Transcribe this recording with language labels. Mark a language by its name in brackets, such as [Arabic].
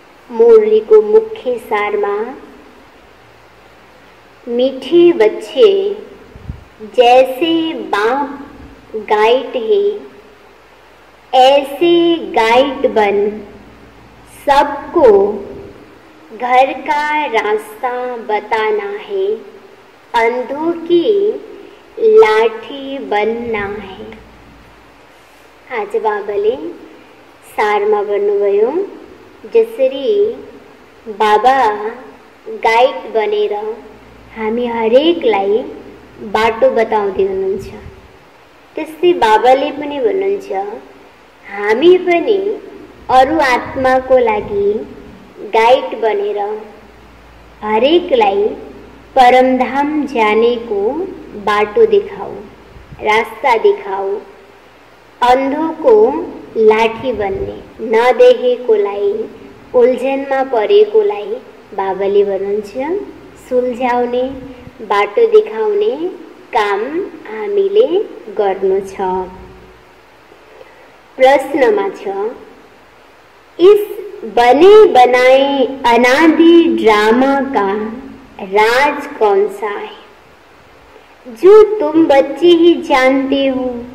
[Hindi] मुरली को मुख्य सार में मीठे बच्चे जैसे बाप गाइड है, ऐसे गाइड बन सबको घर का रास्ता बताना है, अंधों की लाठी बनना है। [Nepali] आज बाबाले सार में भन्नुभयो, जसरी बाबा गाइड बनेर हामी हरेकलाई बाटो बताउँदै हुनुहुन्छ, त्यस्तै बाबाले पनि भन्नुहुन्छ हामी पनि अरु आत्माको लागि गाइड बनेर हरेकलाई परमधाम जानेको बाटो देखाऊ, रास्ता देखाऊ। [Hindi] अंधों को लाठी [Nepali] बन्ने, नदेखेकोलाई, उल्झनमा परेकोलाई बाबाले भन्नुहुन्छ सुल्झाउने, बाटो देखाउने काम हामीले गर्नु छ। प्रश्नमा छ, [Hindi] इस बने बनाए अनादि ड्रामा का राज कौन सा है जो तुम बच्चे ही जानते हो?